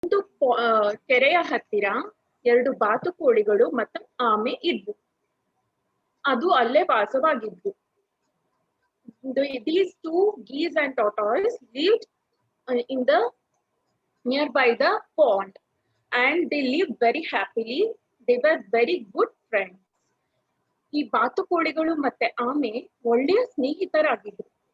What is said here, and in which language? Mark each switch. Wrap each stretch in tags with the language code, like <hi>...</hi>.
<kn>ಒಂದು ಕೆರೆಯ ಹತ್ತಿರ ಎರಡು ಬಾತುಕೋಳಿಗಳು ಮತ್ತು ಆಮೆ ಇದ್ವು. ಅದು ಅಲ್ಲೇ ವಾಸವಾಗಿದ್ವು.</kn> <en>These two geese and tortoise lived in the nearby the pond, and they lived very happily. They were very good friends.</en> <kn>ಈ ಬಾತುಕೋಳಿಗಳು ಮತ್ತೆ ಆಮೆ ಒಳ್ಳೆಯ ಸ್ನೇಹಿತರಾಗಿದ್ರು.</kn>